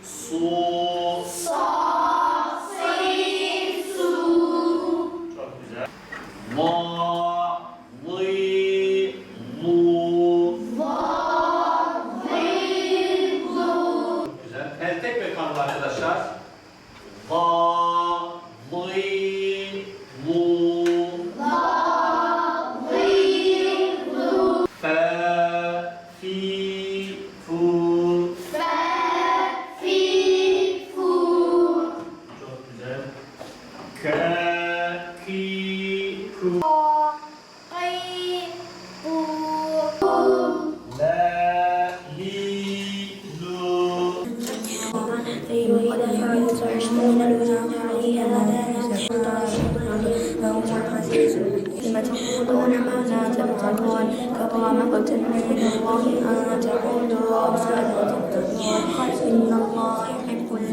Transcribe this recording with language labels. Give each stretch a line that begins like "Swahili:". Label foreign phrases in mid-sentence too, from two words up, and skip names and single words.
Turkish: Su. Sa, sin, su. Çok güzel. Va, li, lu. Va, li, lu. Çok güzel. Tek ve kanlı arkadaşlar. Va, li, lu. Va, li, lu. Fe, fi, fu. Fe, fi, fu. Çok güzel. Ke, ki, ku. Qi, qu. La, li, lu.
Arabic: لما تقولون ما لا تفعلون كبر مقتا عند الله أن تقولوا ما لا تفعلون إن الله يحب